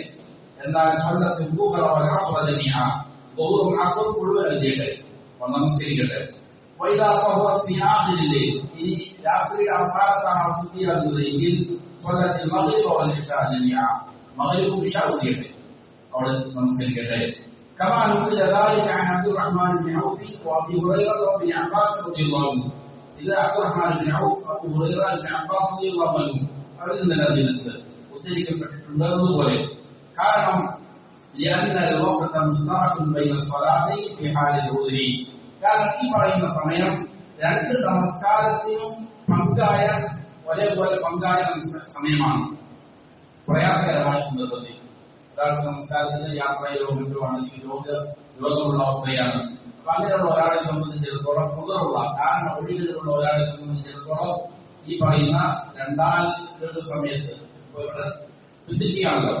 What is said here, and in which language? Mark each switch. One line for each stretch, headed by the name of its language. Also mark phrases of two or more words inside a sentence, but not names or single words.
Malayalam: എന്നാൽ മുഴുവൻ ചെയ്യട്ടെ, നമസ്കരിക്കട്ടെ. ഇനി രാത്രിയുടെ അവസാനത്താണ് ശുദ്ധിയാകുന്നത് എങ്കിൽ മഗ്‌രിബും ഇശാഉം ചെയ്യട്ടെ, അവിടെ നമസ്കരിക്കട്ടെ.
Arabic: كما نقل ذلك عن عبد الرحمن بن عوف وابي هريره وابن عباس رضي الله عنه. إذا عبد الرحمن بن عوف وابو هريره وابن عباس رضي الله عنهم
Malayalam: അവരിൽ നിലനിൽക്കുന്നത് ഉദ്ധരിക്കപ്പെട്ടിട്ടുള്ളതുപോലെ.
Arabic: കാരണം لأن الوقت مشترك بين الصلاتين في حال العذر.
Malayalam: കാരണം ഈ പറയുന്ന സമയം രണ്ട് നമസ്കാരത്തിനും ഒരേപോലെ പങ്കായ സമയമാണ്. പ്രയാസകരമായ സന്ദർഭത്തിൽ ഒരാൾക്ക് നമസ്കാരത്തിന് യാത്രയിലോ മറ്റോ ആണെങ്കിൽ രോഗമുള്ള അവസ്ഥയാണ്. അപ്പൊ അങ്ങനെയുള്ള ഒരാളെ സംബന്ധിച്ചിടത്തോളം പുതറുള്ള കാരണം ഒഴികളുള്ള ഒരാളെ സംബന്ധിച്ചിടത്തോളം ഈ പറയുന്ന രണ്ടാം സമയത്ത് ഇവിടെ പിന്തിക്കുകയാണല്ലോ.